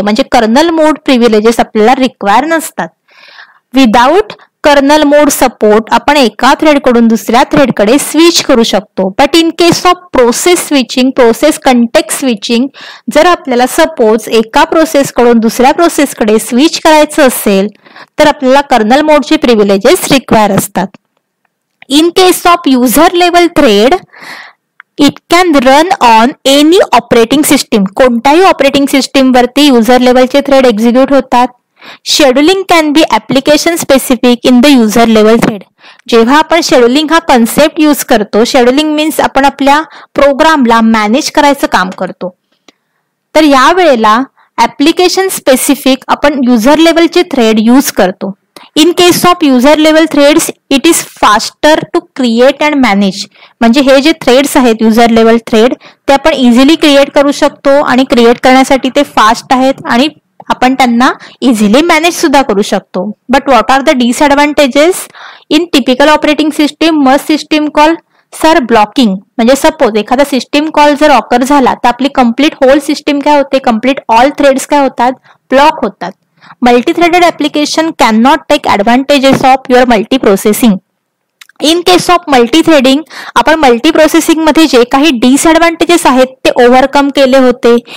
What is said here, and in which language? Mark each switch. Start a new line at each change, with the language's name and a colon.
Marathi: म्हणजे kernel mode privileges आपल्याला require नसतात.
English: without kernel mode support
Marathi: आपण एका थ्रेडकडून दुसऱ्या थ्रेडकडे स्विच करू शकतो.
English: but in case of process switching, process context switching,
Marathi: जर आपल्याला सपोज एका प्रोसेसकडून दुसऱ्या प्रोसेसकडे स्विच करायचं असेल तर आपल्याला कर्नल मोडचे प्रिव्हिलेजेस रिक्वायर असतात.
English: In case of user level thread, it can run on any operating system.
Marathi: कोणत्याही ऑपरेटिंग सिस्टीम वरती युजर लेवलचे थ्रेड एक्झिक्यूट होतात.
English: Scheduling can be application specific in the user level thread.
Marathi: जेव्हा आपण scheduling हा concept use करतो, scheduling means आपण आपल्या प्रोग्रामला मॅनेज करायचं काम करतो, तर या वेळेला ऍप्लिकेशन स्पेसिफिक आपण युजर लेवलचे थ्रेड यूज करतो.
English: In case of user level threads, it is faster to create and manage.
Marathi: म्हणजे हे जे थ्रेड्स आहेत युजर लेवल थ्रेड, ते आपण इझिली क्रिएट करू शकतो आणि क्रिएट करण्यासाठी ते फास्ट आहेत आणि आपण त्यांना इझिली मॅनेज सुद्धा करू शकतो.
English: But what are the disadvantages? In typical operating system, must system call blocking.
Marathi: म्हणजे सपोज एखादा सिस्टीम कॉल जर ऑकर झाला तर आपली कंप्लीट होल सिस्टीम काय होते,
English: complete all threads
Marathi: काय होतात, ब्लॉक होतात.
English: Multithreaded application can not take advantages of your multiprocessing. In case of multithreading,
Marathi: आपण मल्टी प्रोसेसिंग मध्ये जे काही डिसएडव्हान्टेजेस आहेत ते ओव्हरकम केले होते.